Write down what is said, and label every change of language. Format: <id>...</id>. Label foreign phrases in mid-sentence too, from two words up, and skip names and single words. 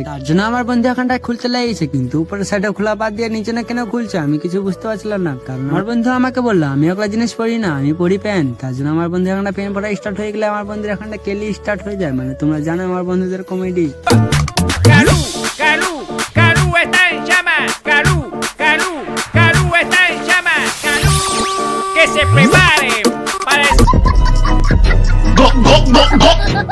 <bn>তার জন্য আমার বন্ধু এখানটায় খুলতে লেগেছে, কিন্তু উপরের সাইডে খোলা বাদ দিয়ে নিচে না কেন খুলছে আমি কিছু বুঝতে পারছিলাম না। কারণ আমার বন্ধু আমাকে বললো আমি ওগুলা জিনিস পড়ি না, আমি পড়ি প্যান্ট। তার জন্য আমার বন্ধু এখানটা প্যান্ট পড়া স্টার্ট হয়ে গেলে আমার বন্ধুর এখানটা কেলি স্টার্ট হয়ে যায়। মানে তোমরা জানো আমার বন্ধুদের কমেডি।</bn> <es>Caru, Caru, Caru está en llamas. Caru, Caru, Caru está en llamas. Caru, que se prepare para el...</es>